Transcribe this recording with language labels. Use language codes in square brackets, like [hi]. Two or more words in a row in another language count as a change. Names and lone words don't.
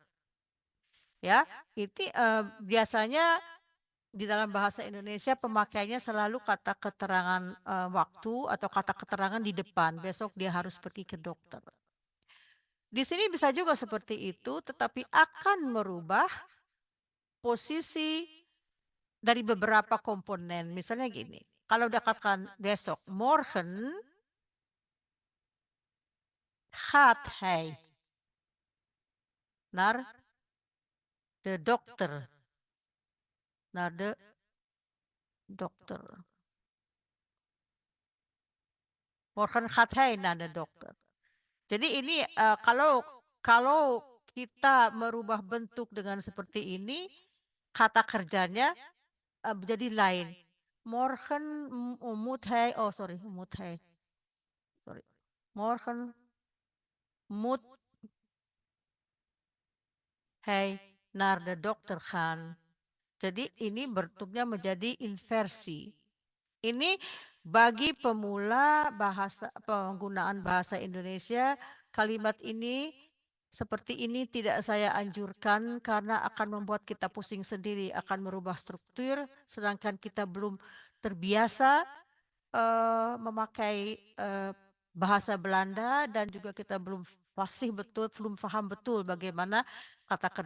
[id] Ya, itu biasanya di dalam bahasa Indonesia pemakaiannya selalu kata keterangan waktu atau kata keterangan di depan. Besok dia harus pergi ke dokter. Di sini bisa juga seperti itu, tetapi akan merubah posisi dari beberapa komponen. Misalnya gini, kalau dikatakan besok, [nl] morgen gaat hij naar de dokter. naar de dokter. Morgen gaat hij naar de dokter. [id] Jadi ini kalau kita merubah bentuk dengan seperti ini, kata kerjanya jadi lain. [nl] Morgen moet hij, [en] oh sorry, [nl] moet hij. [en] Sorry. [nl] Morgen moet hij naar de dokter gaan. [id] Jadi ini bentuknya menjadi inversi. Ini bagi pemula penggunaan bahasa Indonesia, kalimat ini seperti ini tidak saya anjurkan karena akan membuat kita pusing sendiri, akan merubah struktur, sedangkan kita belum terbiasa memakai bahasa Belanda dan juga kita belum fasih betul, belum paham betul bagaimana kata kerja.